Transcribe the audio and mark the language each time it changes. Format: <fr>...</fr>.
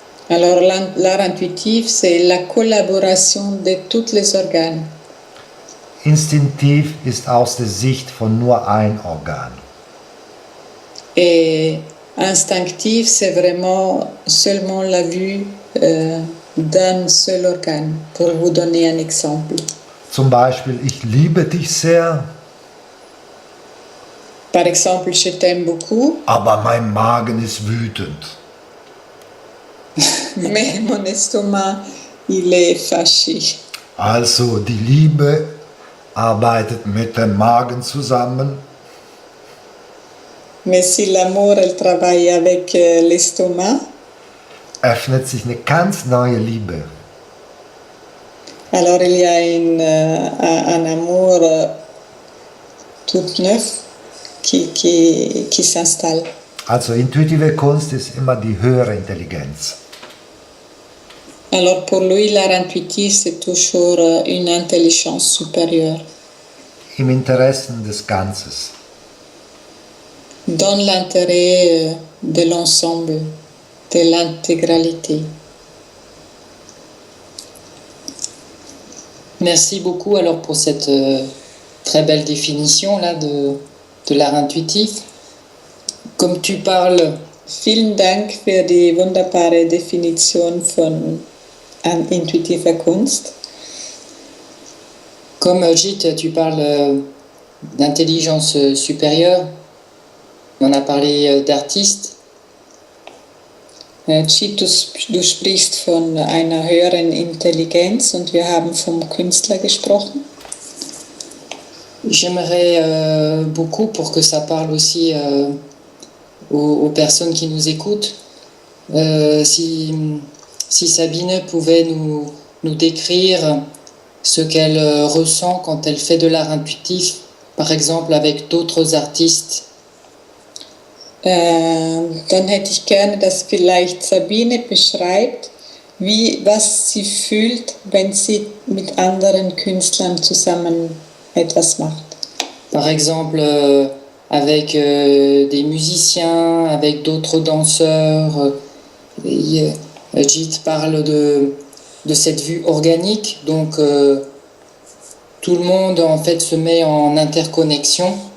<fr>Alors l'art intuitif, c'est la collaboration de tous les organes.</fr> <de>Instinktiv ist aus der Sicht von nur ein Organ.</de> <fr>Et instinctif, c'est vraiment seulement la vue d'un seul organe. Pour vous donner un exemple.</fr> <de>Zum Beispiel, ich liebe dich sehr,</de> <fr>Par exemple, je t'aime beaucoup,</fr> <de>aber mein Magen ist wütend.</de> <fr>mais mon estomac, il est fâché.</fr> <de>Also die Liebe arbeitet mit dem Magen zusammen.</de> <fr>Mais si l'amour, elle travaille avec l'estomac,</fr> <de>Öffnet sich eine ganz neue Liebe.</de> <fr>alors il y a un amour tout neuf qui s'installe.</fr> <de>Also intuitive Kunst ist immer die höhere Intelligenz.</de> <fr>Alors pour lui, l'art intuitif, c'est toujours une intelligence supérieure.</fr> <de>Im Interessen des Ganzes.</de> <fr>Dans l'intérêt de l'ensemble, de l'intégralité. Merci beaucoup alors pour cette très belle définition là de l'art intuitif. Comme tu parles,</fr> <de>Vielen Dank für die wunderbare Definition von intuitiver Kunst.</de> <fr>comme Git, tu parles d'intelligence supérieure. On a parlé d'artistes.</fr> <de>Chit, du sprichst von einer höheren Intelligenz und wir haben vom Künstler gesprochen.</de> <fr>J'aimerais beaucoup, pour que ça parle aussi aux personnes qui nous écoutent, si Sabine pouvait nous décrire ce qu'elle ressent quand elle fait de l'art intuitif, par exemple avec d'autres artistes.</fr> <de>Dann hätte ich gerne, dass vielleicht Sabine beschreibt, was sie fühlt, wenn sie mit anderen Künstlern zusammen etwas macht.</de> <fr>Par exemple, avec des musiciens, avec d'autres danseurs. Jit parle de cette vue organique, donc tout le monde en fait se met en interconnexion.</fr>